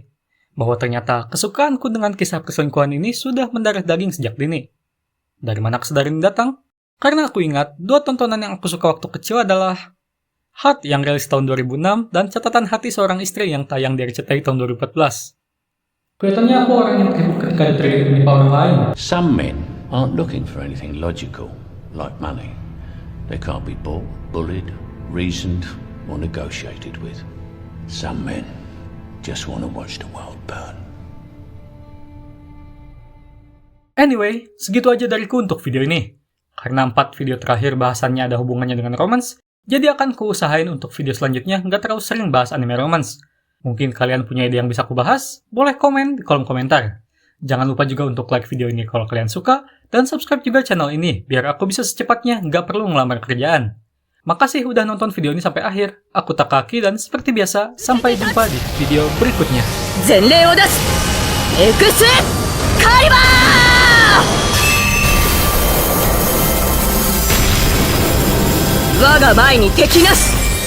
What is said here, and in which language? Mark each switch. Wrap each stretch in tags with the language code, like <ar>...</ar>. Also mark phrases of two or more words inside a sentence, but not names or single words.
<id>Bahwa ternyata kesukaanku dengan kisah perselingkuhan ini sudah mendarah daging sejak dini. Dari mana kesadaran ini datang? Karena aku ingat, 2 tontonan yang aku suka waktu kecil adalah Heart yang rilis tahun 2006 dan Catatan Hati Seorang Istri yang tayang di RCTI tahun 2014. Kelihatannya aku orang yang terhibur ketika diterima menimpa orang lain.</id> <en>Some men aren't looking for anything logical, like money. They can't be bought, bullied, reasoned, or negotiated with. Some men just want to watch the world burn.</en> <id>Anyway, segitu aja dariku untuk video ini. Karena 4 video terakhir bahasannya ada hubungannya dengan romance, jadi akan kuusahain untuk video selanjutnya nggak terlalu sering bahas anime romance. Mungkin kalian punya ide yang bisa aku bahas? Boleh komen di kolom komentar. Jangan lupa juga untuk like video ini kalau kalian suka, dan subscribe juga channel ini biar aku bisa secepatnya nggak perlu ngelamar kerjaan. Makasih udah nonton video ini sampai akhir. Aku Takaki dan seperti biasa, sampai jumpa di video berikutnya.</id> <ja>前例を出すエクスカリバー我が前に敵なし</ja>